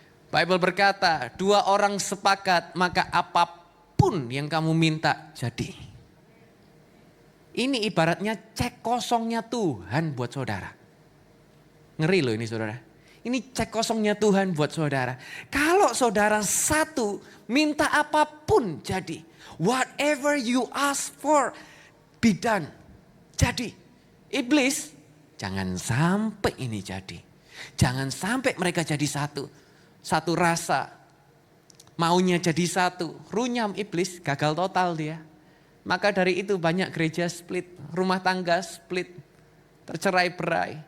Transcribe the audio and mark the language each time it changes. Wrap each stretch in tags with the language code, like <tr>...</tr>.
<id>Bible berkata 2 orang sepakat maka apapun yang kamu minta jadi. Ini ibaratnya cek kosongnya Tuhan buat saudara. Ngeri loh ini saudara. Ini cek kosongnya Tuhan buat saudara. Kalau saudara satu minta apapun jadi.</id> <en>Whatever you ask for be done.</en> <id>Jadi. Iblis jangan sampai ini jadi. Jangan sampai mereka jadi satu. Satu rasa. Maunya jadi satu. Runyam iblis gagal total dia. Maka dari itu banyak gereja split, rumah tangga split, tercerai-berai.</id>